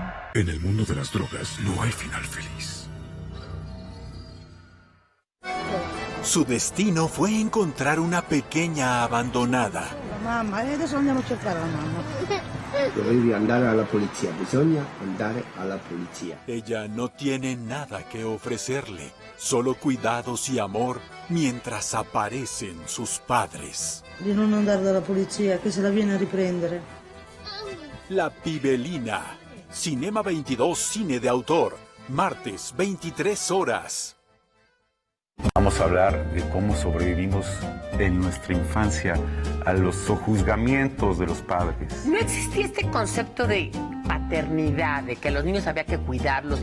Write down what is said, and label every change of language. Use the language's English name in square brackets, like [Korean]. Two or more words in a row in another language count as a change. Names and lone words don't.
[Spanish] En el mundo de las drogas no hay final feliz. Su destino fue encontrar una pequeña abandonada. [Italian] Mamma, adesso andiamo a cercare la mamma. Dovevi andare alla polizia, bisogna andare alla polizia. [Spanish] Ella no tiene nada que ofrecerle, solo cuidados y amor mientras aparecen sus padres. [Italian] Di non andare dalla polizia, che se la viene a riprendere. [Spanish] La Pibelina. Cinema 22, cine de autor. Martes, 23 horas. Vamos a hablar de cómo sobrevivimos en nuestra infancia a los sojuzgamientos de los padres. No existía este concepto de paternidad, de que los niños había que cuidarlos.